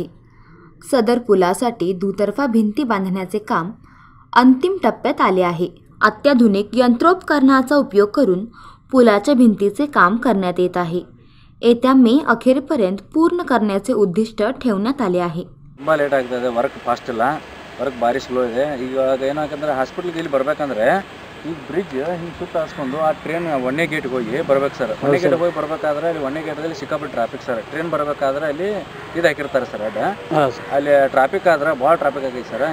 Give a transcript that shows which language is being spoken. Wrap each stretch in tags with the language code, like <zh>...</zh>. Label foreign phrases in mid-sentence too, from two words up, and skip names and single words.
<mr>सदर पुलासाठी दुतर्फा भिंती बांधण्याचे काम अंतिम टप्प्यात आले आहे. अत्याधुनिक यंत्रोपकरणाचा उपयोग करून पुलाच्या भिंतीचे काम करण्यात येत आहे. येत्या मे अखेरपर्यंत पूर्ण करण्याचे उद्दिष्ट ठेवण्यात आले आहे.</mr> <kn>ತುಂಬ ಲೇಟ್ ಆಗ್ತದೆ.</kn> <en>work fast</en> <kn>ಇಲ್ಲ, ವರ್ಕ್ ಭಾರಿ ಸ್ಲೋ ಇದೆ. ಈಗ ಏನಾಗಂದ್ರೆ ಹಾಸ್ಪಿಟಲ್ಗೆ ಇಲ್ಲಿ ಬರಬೇಕಂದ್ರೆ ಈ ಬ್ರಿಡ್ಜ್ ಹಿಂಗೆ ಸುತ್ತ ಹಾಸ್ಕೊಂಡು ಆ ಟ್ರೈನ್ 1ನೇ ಗೇಟ್ಗೆ ಹೋಗಿ ಬರ್ಬೇಕು ಸರ್. 1ನೇ ಗೇಟ್ಗೆ ಹೋಗಿ ಬರಬೇಕಾದ್ರೆ ಅಲ್ಲಿ 1ನೇ ಗೇಟ್ದಲ್ಲಿ ಸಿಕ್ಕಾಪಟ್ಟೆ</kn> <en>traffic sir.</en> <kn>ಟ್ರೈನ್ ಬರಬೇಕಾದ್ರೆ ಅಲ್ಲಿ ಇದು ಹಾಕಿರ್ತಾರೆ ಸರ್. ಅಲ್ಲಿ ಟ್ರಾಫಿಕ್ ಆದ್ರೆ ಭಾಳ ಟ್ರಾಫಿಕ್ ಆಗೈತೆ ಸರ್.</kn>